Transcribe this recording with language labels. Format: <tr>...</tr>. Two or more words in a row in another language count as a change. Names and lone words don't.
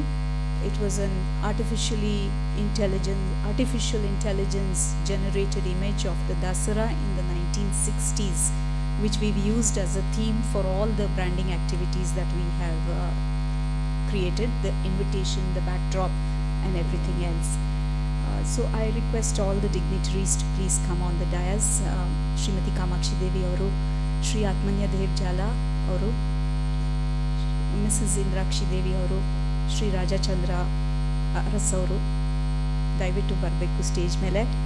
<en>It was an artificial intelligence generated image of the Dasara in the 1960s, which we've used as a theme for all the branding activities that we have created, the invitation, the backdrop, and everything else. So I request all the dignitaries to please come on the dais. Srimati Kamakshi Devi Auru, Shri Atmanya Dev Jala Auru, Mrs. Indrakshi Devi Auru, Shri Raja Chandra Aras Auru,</en> <kn>ದಯವಿಟ್ಟು ಬರಬೇಕು ಸ್ಟೇಜ್ ಮೇಲೆ.</kn>